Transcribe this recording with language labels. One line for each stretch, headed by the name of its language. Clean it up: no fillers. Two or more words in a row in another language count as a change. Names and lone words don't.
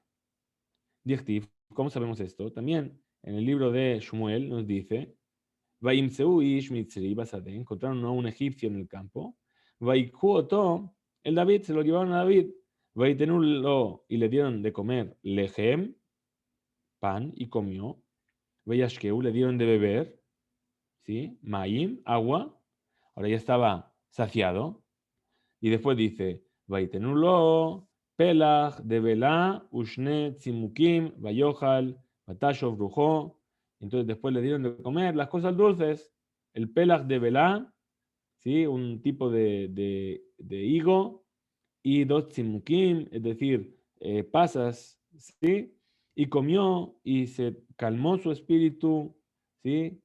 Spanish: Dichtiv, ¿cómo sabemos esto? También en el libro de Shmuel nos dice, encontraron a un egipcio en el campo, el David se lo llevaron a David, y le dieron de comer lejem, pan, y comió, le dieron de beber, ¿sí? Maim, agua, ahora ya estaba saciado, y después dice,
Hebrew: ויתנו לו פלח דבלה ושני צמוקים ויאכל ותשב רוחו.
Spanish: Entonces después le dieron de comer las cosas dulces, el Pelach de Belá, ¿sí? Un tipo de higo, y dos Tzimukim, es decir, pasas, ¿sí? Y comió y se calmó su espíritu, ¿sí?